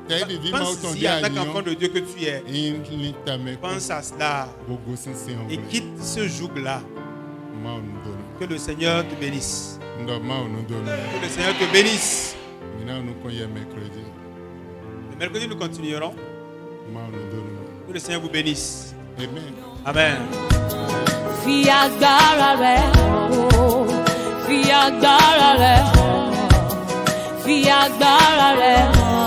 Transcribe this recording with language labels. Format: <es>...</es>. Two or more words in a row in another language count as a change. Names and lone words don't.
<fr>Pense ici en tant qu'enfant de Dieu que tu es. Pense à cela et quitte ce joug-là. Que le Seigneur te bénisse. Que le Seigneur te bénisse. Le mercredi, nous continuerons. Que le Seigneur vous bénisse. Amen.</fr> <yo>Fi agbára rẹ̀, fi agbára rẹ̀, fi agbára rẹ̀.</yo>